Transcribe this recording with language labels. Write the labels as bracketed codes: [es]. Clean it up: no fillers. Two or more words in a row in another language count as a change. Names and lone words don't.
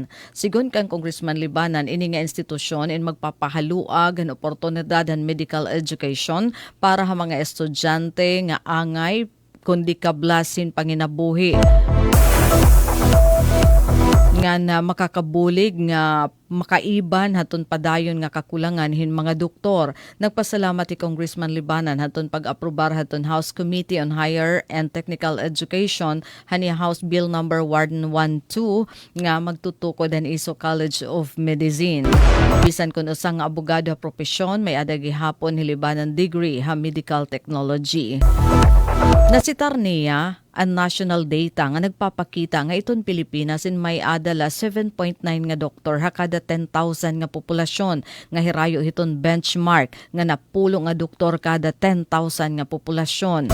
[war] Sigon kang Congressman Libanan ini nga institusyon in magpapahaluag ang oportunidad dan [en] medical education [war] para sa mga estudyante nga angay kundi kablasin panginabuhi nga na makakabulig nga makaiban haton padayon nga kakulangan hin mga doktor. Nagpasalamat ni Congressman Libanan haton pag-aprobar haton House Committee on Higher and Technical Education hani House Bill number 112 nga magtutukod ang ISO College of Medicine. Bisan kun usa nga abogado ha propesyon may ada gihapon ni Libanan degree ha [en] medical technology. [war] Nasitar niya ang [en] national data [war] nga nagpapakita nga iton Pilipinas in may adala 7.9 nga doktor ha kada 10,000 nga populasyon nga hirayo hiton benchmark nga napulo nga doktor kada 10,000 nga populasyon.